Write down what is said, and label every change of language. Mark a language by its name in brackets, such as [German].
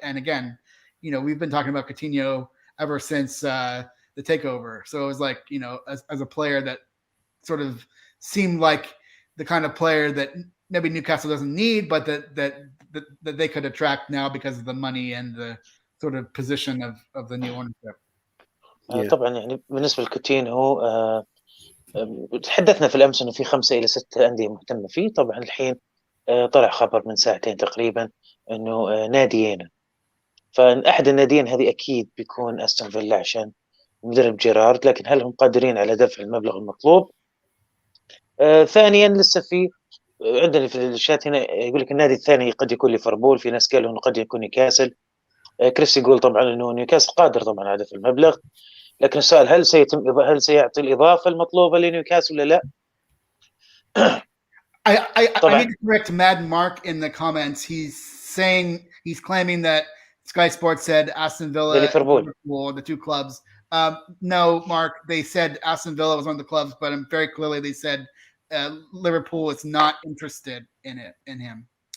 [English] And again, we've been talking about Coutinho ever since the takeover. So it was like, as a player that sort of seemed like the kind of player that maybe Newcastle doesn't need, but that they could attract now because of the money and the sort of position of the new ownership. [Arabic] طبعا يعني بالنسبه لكوتينهو تحدثنا في الامس انه في 5 إلى 6 أندية مهتمه فيه. طبعا الحين طلع خبر من ساعتين تقريبا انه ناديين، فاحد الناديين هذه اكيد بيكون استون فيلا عشان مدرب جيرارد، لكن هل هم قادرين على دفع المبلغ المطلوب؟ ثانيا لسه في عندنا في الشات هنا يقول لك النادي الثاني قد يكون ليفربول، في ناس قالوا انه قد يكون نيوكاسل. كريس يقول طبعا انه نيوكاسل قادر طبعا على دفع المبلغ، لكن السؤال هل سيعطي الإضافة المطلوبة لنيوكاسل ولا لا؟ [English] I need to correct Mad Mark in the comments. He's claiming that Sky Sports said Aston Villa and Liverpool, the two clubs. No, Mark, they said Aston Villa was one of the clubs, but very clearly they said Liverpool is not interested in him.